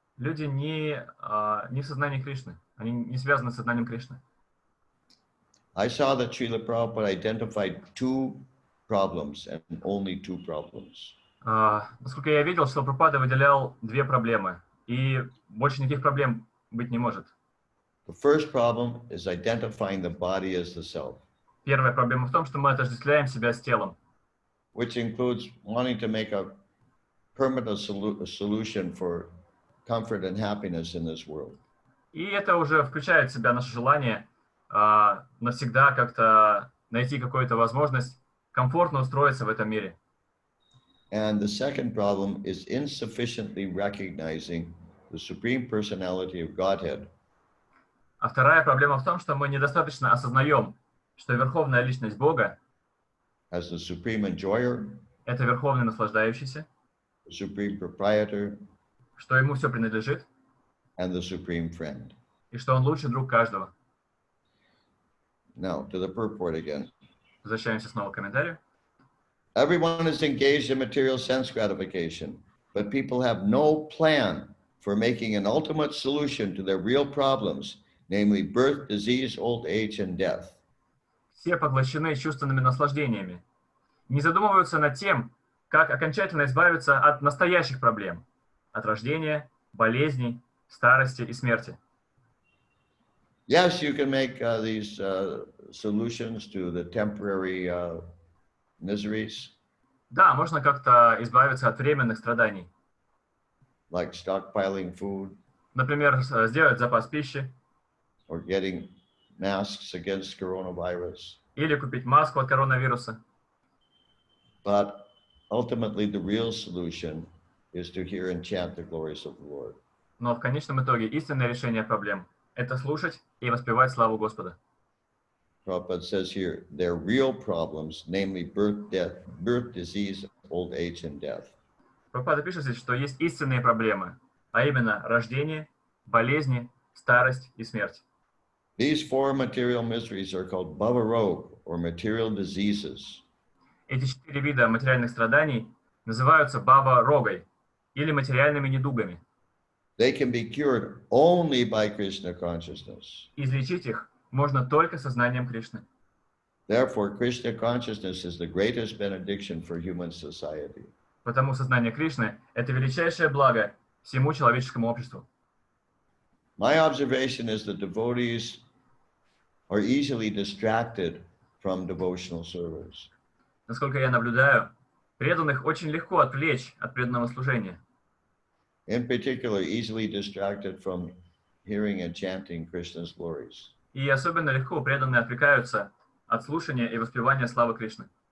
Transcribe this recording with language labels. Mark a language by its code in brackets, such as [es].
[ru] Люди не в сознании Кришны. Они не связаны с сознанием Кришны. [en] I saw that Srila Prabhupada identified two problems and only two problems. [ru] Насколько я видел, что Прабхупада выделял две проблемы. И больше никаких проблем быть не может. [en] The first problem is identifying the body as the self, [ru] Первая проблема в том, что мы отождествляем себя с телом. [en] which includes wanting to make a permanent solution for comfort and happiness in this world. [ru] И это уже включает в себя наше желание навсегда как-то найти какую-то возможность комфортно устроиться в этом мире. [en] And the second problem is insufficiently recognizing the Supreme Personality of Godhead [ru] А вторая проблема в том, что мы недостаточно осознаем, что Верховная Личность Бога [en] as the Supreme Enjoyer, [ru] — это Верховный Наслаждающийся, [en] the Supreme Proprietor, [ru] что Ему все принадлежит, [en] and the Supreme Friend. [ru] и что Он лучший друг каждого. [en] Now, to the purport again. [ru] Возвращаемся снова к комментарию. [en] Everyone is engaged in material sense gratification, but people have no plan for making an ultimate solution to their real problems, namely birth, disease, old age, and death. [ru] Все поглощены чувственными наслаждениями. Не задумываются над тем, как окончательно избавиться от настоящих проблем, от рождения, болезней, старости и смерти. [en] Yes, you can make these solutions to the temporary miseries, [ru] Да, можно как-то избавиться от временных страданий. [en] like stockpiling food [ru] Например, сделать запас пищи [en] or getting masks against coronavirus. [ru] или купить маску от коронавируса. [en] But ultimately, the real solution is to hear and chant the glories of the Lord. [ru] Но в конечном итоге истинное решение проблем — это слушать и воспевать славу Господа. [en] Prabhupada says here, their real problems, namely birth, disease, old age, and death. [ru] Прабхупада пишет здесь, что есть истинные проблемы, а именно рождение, болезни, старость и смерть. [en] These four material miseries are called bhava roga, or material diseases. [ru] Эти четыре вида материальных страданий называются бава-рогой или материальными недугами. [en] They can be cured only by Krishna consciousness. [ru] Излечить их можно только сознанием Кришны. [en] Therefore, Krishna consciousness is the greatest benediction for human society. [ru] Потому сознание Кришны — это величайшее благо всему человеческому обществу. [en] My observation is that devotees are easily distracted from devotional service. [ru] Насколько я наблюдаю, преданных очень легко отвлечь от преданного служения. [en] In particular, easily distracted from hearing and chanting Krishna's glories. [ru] И особенно легко преданные отвлекаются от слушания и воспевания славы Кришны.